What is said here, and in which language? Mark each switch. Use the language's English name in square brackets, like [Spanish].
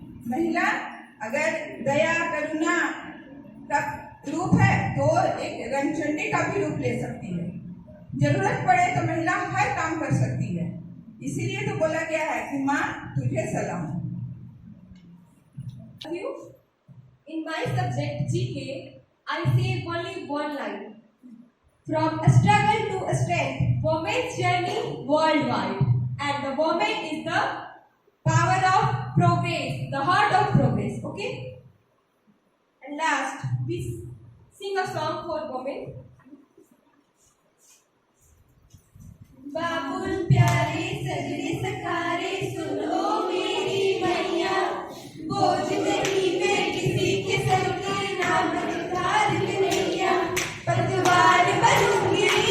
[Hindi] महिला अगर दया करुणा का रूप है तो एक रंगचंडी का भी रूप ले सकती है. जरूरत पड़े तो महिला हर काम कर सकती है. इसीलिए तो बोला गया है कि माँ तुझे सलाम. [English] In my subject GK, I say only one line. From struggle to strength, women's journey worldwide. And the woman is the power of progress, the heart of progress. Okay? And last, we sing a song for women. [Hindi] बाबुल प्यारे सजने सखारे सुनो मेरी मैया, बोझ नहीं मैं किसी के सर के नाम उतार नैया, पतवार बनूंगी